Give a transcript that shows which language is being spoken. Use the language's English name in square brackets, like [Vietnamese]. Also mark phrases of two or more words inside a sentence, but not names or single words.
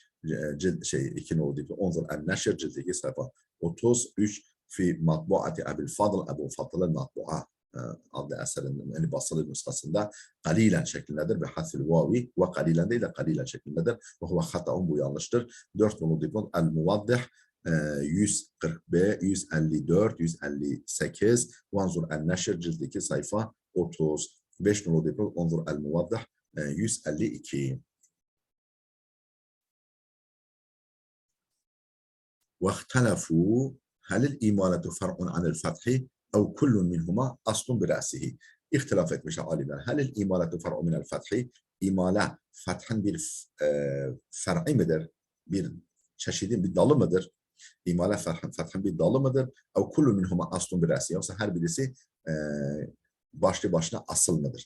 [Turkish] İki nolu dipnot, [Arabic] انظر النشر, [Turkish] cilt 2, sayfa 33, [Arabic] في مطبوعة أبي الفضل, [Turkish] Ebu Fadl'ın matbua adlı eserinin, yani basılı nüshasında kalilen şeklindedir [Arabic] وحذف الواو, [Turkish] ve kalilen değil de kalilen şeklindedir. [Arabic] وهو خطأ, [Turkish] bu yanlıştır. 4 nolu dipnot el-Muvaddih 140b, 154, 158, [Arabic] وانظر النشر, [Turkish] cilt 2, sayfa 30. 5 nolu dipnot [Arabic] وانظر الموضح [Turkish] 152. [Arabic] واختلفوا هل الإمالة فرع عن الفتح أو كل منهما أصل برأسه. [Turkish] İhtilaf etmiş alimler. [Arabic] هل الإمالة فرع من الفتح, [Turkish] imale fethın bir fer'i midir? Bir çeşidin bir dalı mıdır? İmale fethın bir dalı mıdır? [Arabic] أو كل منهما أصل برأسه, [Turkish] yoksa her birisi başlı başına asıl mıdır?